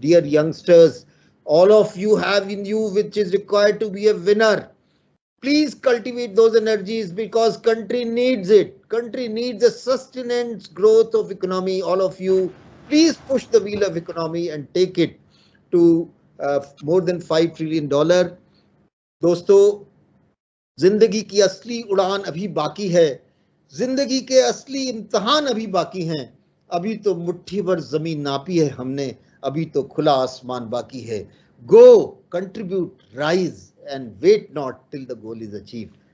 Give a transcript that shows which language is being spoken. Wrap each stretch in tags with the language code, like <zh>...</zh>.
<en>Dear youngsters, all of you have in you which is required to be a winner. Please cultivate those energies, because country needs it. Country needs a sustenance growth of economy. All of you, please push the wheel of economy and take it to more than $5 trillion.</en> <hi>दोस्तों, जिंदगी की असली उड़ान अभी बाकी है. जिंदगी के असली इम्तिहान अभी बाकी हैं. अभी तो मुट्ठी भर जमीन नापी है हमने, अभी तो खुला आसमान बाकी है.</hi> <en>Go, contribute, rise, and wait not till the goal is achieved.</en>